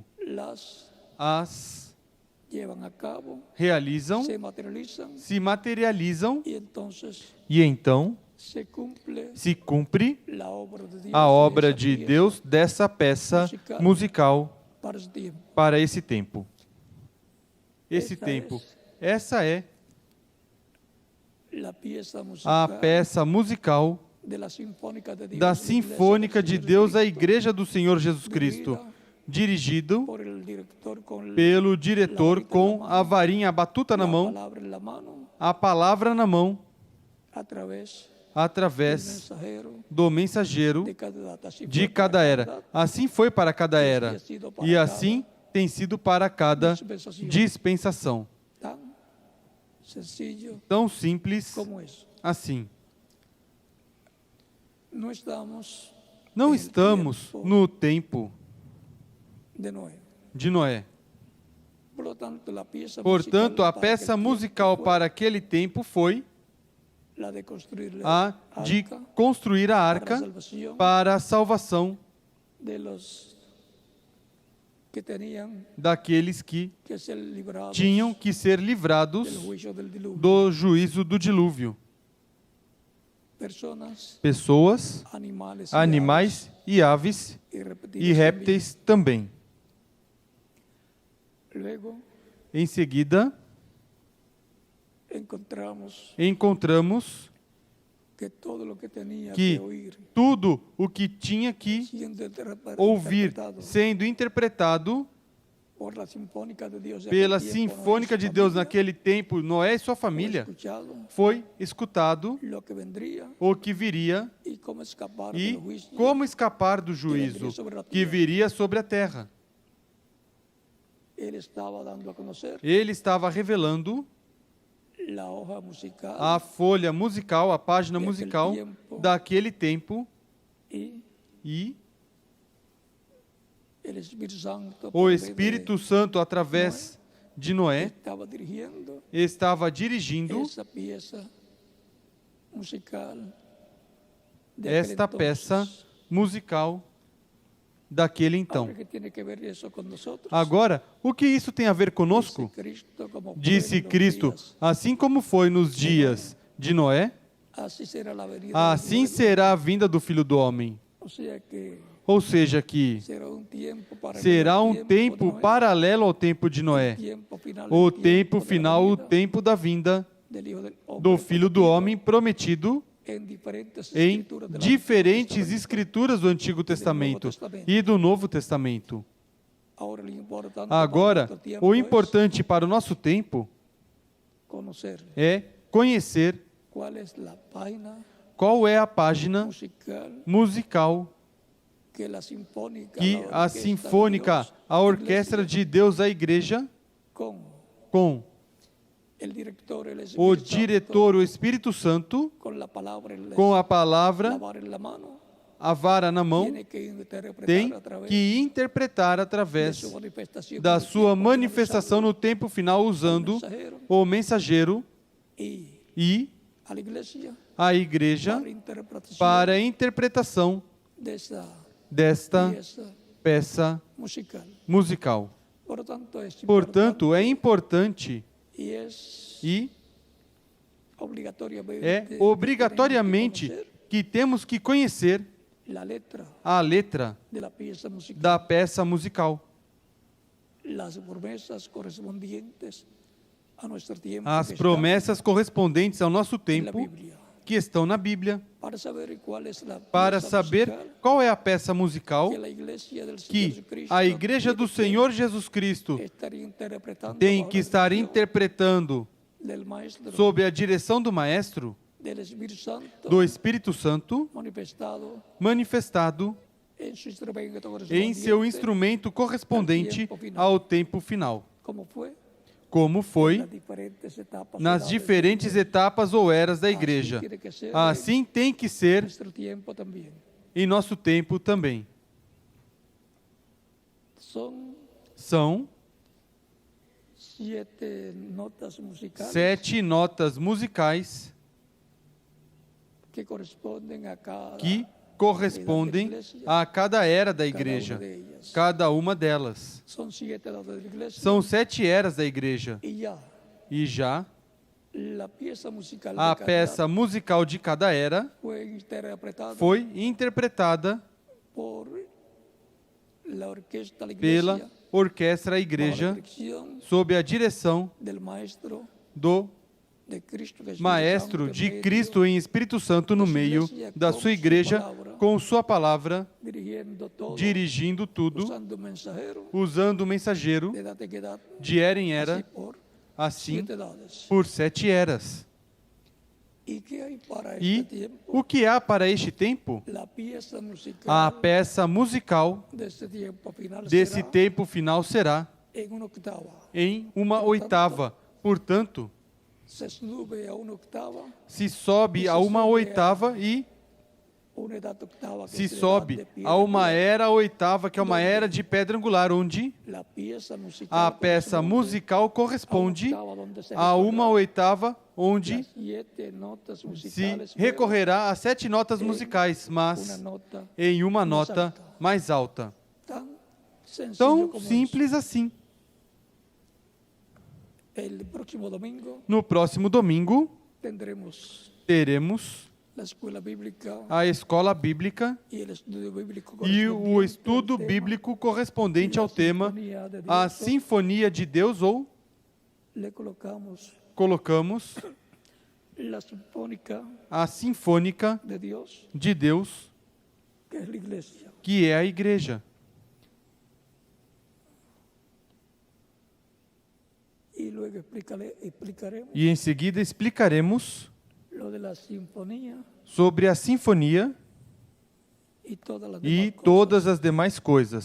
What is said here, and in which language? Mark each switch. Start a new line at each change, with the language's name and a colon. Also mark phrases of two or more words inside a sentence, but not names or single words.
Portuguese: As realizam, se materializam, e então se cumpre a obra de Deus dessa peça musical para esse tempo. Esse tempo. Essa é
Spanish: la pieza
Portuguese: a
Spanish: musical
Portuguese: peça musical
Spanish: de la Sinfónica de Dios,
Portuguese: da
Spanish: la
Portuguese: Sinfônica de
Spanish: Iglesia del
Portuguese: Deus, a
Spanish: Señor
Portuguese: Igreja do Senhor Jesus Cristo, dirigido
Spanish: por el director con
Portuguese: pelo diretor com a varinha, a batuta na
Spanish: la
Portuguese: mão,
Spanish: palabra en la mano,
Portuguese: a palavra na mão,
Spanish: a través del
Portuguese: através
Spanish: mensajero
Portuguese: do mensageiro de cada data.
Spanish: Así de fue para cada era.
Portuguese: Assim foi para cada era, e assim tem sido para cada dispensação.
Spanish: tan sencillo
Portuguese: Tão simples
Spanish: como eso.
Portuguese: assim.
Spanish: No estamos
Portuguese: Não
Spanish: en el
Portuguese: estamos
Spanish: tiempo
Portuguese: no tempo
Spanish: de Noé.
Portuguese: de Noé.
Spanish: Por lo tanto, la pieza
Portuguese: Portanto, a
Spanish: musical para
Portuguese: peça
Spanish: aquel
Portuguese: musical
Spanish: tiempo
Portuguese: para aquele tempo foi
Spanish: fue la de construir
Portuguese: a de
Spanish: arca
Portuguese: construir a
Spanish: para la
Portuguese: arca
Spanish: salvación
Portuguese: para a salvação
Spanish: de los que tenían
Portuguese: daqueles que
Spanish: que ser librados
Portuguese: tinham que ser livrados
Spanish: del juicio del diluvio.
Portuguese: do juízo do dilúvio.
Spanish: Personas,
Portuguese: Pessoas,
Spanish: animales,
Portuguese: animais e aves
Spanish: y
Portuguese: e répteis também.
Spanish: Luego
Portuguese: Em seguida, encontramos
Spanish: que todo lo que tenía que que oír
Portuguese: tudo o que tinha que
Spanish: siendo
Portuguese: ouvir
Spanish: interpretado
Portuguese: sendo interpretado
Spanish: por la Sinfónica de Dios de
Portuguese: pela
Spanish: aquel tiempo,
Portuguese: Sinfônica
Spanish: Noé y
Portuguese: de
Spanish: su
Portuguese: Deus
Spanish: familia,
Portuguese: naquele tempo, Noé e sua
Spanish: fue
Portuguese: família,
Spanish: escuchado
Portuguese: foi escutado
Spanish: lo que vendría
Portuguese: o que viria
Spanish: y cómo escapar
Portuguese: e
Spanish: del juicio
Portuguese: como escapar do juízo que viria sobre a terra.
Spanish: Él estaba dando a conocer
Portuguese: Ele estava revelando
Spanish: la hoja musical
Portuguese: a folha musical, a página musical daquele tempo,
Spanish: y
Portuguese: e
Spanish: el Espíritu Santo
Portuguese: o
Spanish: por medio
Portuguese: Espírito Santo, através de Noé,
Spanish: estaba dirigiendo
Portuguese: estava dirigindo
Spanish: esa pieza musical de
Portuguese: esta
Spanish: aquel
Portuguese: peça
Spanish: entonces.
Portuguese: musical daquele então.
Spanish: Ahora, ¿qué tiene que ver eso con nosotros?
Portuguese: Agora, o que isso tem a ver conosco?
Spanish: Dice Cristo, como fue
Portuguese: Disse
Spanish: en los
Portuguese: Cristo,
Spanish: días,
Portuguese: assim como foi nos dias de Noé,
Spanish: así será la venida del
Portuguese: assim
Spanish: Hijo del
Portuguese: será a vinda do Filho do Homem.
Spanish: Hombre. O sea que
Portuguese: Ou seja que será um tempo paralelo será ao um tempo de Noé, paralelo ao tempo de Noé. tempo final, O
Spanish: el
Portuguese: tempo
Spanish: de la
Portuguese: final, o
Spanish: venida
Portuguese: tempo da vinda
Spanish: del Hijo del Hombre
Portuguese: do Filho do
Spanish: prometido
Portuguese: Homem prometido em diferentes em
Spanish: escrituras del
Portuguese: diferentes
Spanish: Antiguo Testamento.
Portuguese: escrituras do Antigo Testamento e do Novo Testamento.
Spanish: Ahora, lo importante
Portuguese: Agora,
Spanish: para nuestro tiempo
Portuguese: o
Spanish: es
Portuguese: importante para o nosso tempo
Spanish: conocer
Portuguese: é conhecer
Spanish: cuál es la página
Portuguese: qual é a página
Spanish: musical
Portuguese: musical
Spanish: que la sinfónica,
Portuguese: que
Spanish: la
Portuguese: a
Spanish: orquesta de
Portuguese: Sinfônica,
Spanish: Dios,
Portuguese: a Orquestra
Spanish: iglesia,
Portuguese: de Deus, a Igreja,
Spanish: con
Portuguese: com
Spanish: el director, el
Portuguese: o
Spanish: Espíritu Santo,
Portuguese: diretor, o Espírito Santo,
Spanish: con la palabra en la,
Portuguese: com a
Spanish: la
Portuguese: palavra,
Spanish: vara en la mano,
Portuguese: a vara na mão,
Spanish: tiene que interpretar
Portuguese: tem
Spanish: a través
Portuguese: que interpretar
Spanish: de
Portuguese: através
Spanish: su manifestación
Portuguese: da
Spanish: en el
Portuguese: sua
Spanish: tiempo
Portuguese: manifestação no tempo final, usando
Spanish: mensajero
Portuguese: o mensageiro
Spanish: y
Portuguese: e
Spanish: a la iglesia
Portuguese: a Igreja
Spanish: para interpretación
Portuguese: para a interpretação
Spanish: de esa
Portuguese: desta
Spanish: pieza
Portuguese: peça
Spanish: musical.
Portuguese: musical.
Spanish: Por lo tanto, es
Portuguese: Portanto, é importante
Spanish: importante y es
Portuguese: e obrigatoriamente, é obrigatoriamente que temos que conhecer
Spanish: la letra
Portuguese: a letra
Spanish: de la pieza musical,
Portuguese: da peça musical,
Spanish: las promesas correspondientes a nuestro tiempo
Portuguese: as que promessas correspondentes ao nosso
Spanish: está en la
Portuguese: tempo
Spanish: Biblia,
Portuguese: que estão na Bíblia,
Spanish: para saber cuál es la
Portuguese: para
Spanish: pieza
Portuguese: saber
Spanish: musical
Portuguese: qual é a peça musical
Spanish: que la iglesia del Señor
Portuguese: que
Spanish: Jesucristo
Portuguese: a Igreja do
Spanish: tiene que
Portuguese: Senhor Jesus Cristo
Spanish: estar interpretando
Portuguese: tem
Spanish: bajo
Portuguese: que
Spanish: la
Portuguese: estar
Spanish: dirección
Portuguese: interpretando
Spanish: del maestro,
Portuguese: sob a direção do Maestro,
Spanish: del Espíritu Santo,
Portuguese: do Espírito Santo,
Spanish: manifestado
Portuguese: manifestado
Spanish: en su instrumento
Portuguese: em seu
Spanish: correspondiente,
Portuguese: instrumento correspondente ao tempo final,
Spanish: como fue
Portuguese: como foi
Spanish: las diferentes etapas
Portuguese: nas
Spanish: edades
Portuguese: diferentes
Spanish: de
Portuguese: etapas ou eras da Assim Igreja.
Spanish: tiene que ser
Portuguese: Assim tem que ser
Spanish: nuestro tiempo también.
Portuguese: em nosso tempo também.
Spanish: Son
Portuguese: São
Spanish: 7 notas musicales
Portuguese: 7 notas musicais
Spanish: que corresponden a cada
Portuguese: que correspondem a cada era da
Spanish: cada
Portuguese: Igreja,
Spanish: una de ellas.
Portuguese: cada uma delas.
Spanish: Son 7 notas de la iglesia
Portuguese: São 7 eras da Igreja.
Spanish: y ya
Portuguese: E já
Spanish: la pieza musical
Portuguese: a
Spanish: de cada
Portuguese: peça musical de cada era
Spanish: fue interpretada
Portuguese: foi interpretada
Spanish: por la orquesta de la
Portuguese: pela
Spanish: iglesia
Portuguese: Orquestra
Spanish: bajo la
Portuguese: Igreja
Spanish: dirección
Portuguese: sob a direção
Spanish: del maestro
Portuguese: do
Spanish: de Cristo Jesús
Portuguese: Maestro
Spanish: Santo
Portuguese: de
Spanish: en medio,
Portuguese: Cristo em Espírito Santo no meio da sua igreja, com sua palavra,
Spanish: dirigiendo todo,
Portuguese: dirigindo tudo,
Spanish: usando un mensajero
Portuguese: usando o mensageiro
Spanish: de edad en edad,
Portuguese: de era em
Spanish: así
Portuguese: era,
Spanish: por
Portuguese: assim
Spanish: 7 edades.
Portuguese: por 7 eras.
Spanish: ¿Y qué hay para este
Portuguese: E
Spanish: tiempo?
Portuguese: o que há para este tempo?
Spanish: La pieza musical
Portuguese: A peça musical
Spanish: deste tiempo final
Portuguese: desse
Spanish: será
Portuguese: tempo final será
Spanish: en una octava.
Portuguese: em uma oitava. Portanto,
Spanish: Se sube a una octava,
Portuguese: se sobe a uma oitava e
Spanish: una edad octava que
Portuguese: se
Spanish: es la edad
Portuguese: sobe
Spanish: de piedra
Portuguese: a uma
Spanish: angular.
Portuguese: era oitava, que é uma era de pedra angular, onde
Spanish: La pieza musical
Portuguese: a peça
Spanish: corresponde
Portuguese: musical corresponde
Spanish: a una octava donde se
Portuguese: a uma
Spanish: recorrerá
Portuguese: oitava, onde
Spanish: las 7 notas
Portuguese: se
Spanish: musicales,
Portuguese: recorrerá a 7 notas em musicais,
Spanish: una
Portuguese: mas
Spanish: nota
Portuguese: em uma mais nota
Spanish: alta.
Portuguese: mais alta.
Spanish: tan sencillo
Portuguese: Tão
Spanish: como
Portuguese: simples assim.
Spanish: eso. El próximo domingo
Portuguese: No próximo domingo,
Spanish: tendremos
Portuguese: teremos
Spanish: la escuela bíblica
Portuguese: a escola bíblica
Spanish: y el estudio bíblico
Portuguese: e o
Spanish: correspondiente
Portuguese: estudo
Spanish: al tema,
Portuguese: bíblico correspondente
Spanish: la
Portuguese: ao tema
Spanish: sinfonía de
Portuguese: A
Spanish: Dios.
Portuguese: Sinfonia de Deus, ou
Spanish: Le colocamos
Portuguese: colocamos
Spanish: la sinfónica
Portuguese: a Sinfônica
Spanish: de Dios,
Portuguese: de Deus,
Spanish: que es la iglesia.
Portuguese: que é a igreja.
Spanish: Y luego explicaremos
Portuguese: E em seguida explicaremos
Spanish: lo de la sinfonía
Portuguese: sobre a sinfonia
Spanish: y todas las
Portuguese: e
Spanish: demás
Portuguese: todas
Spanish: cosas.
Portuguese: as demais coisas.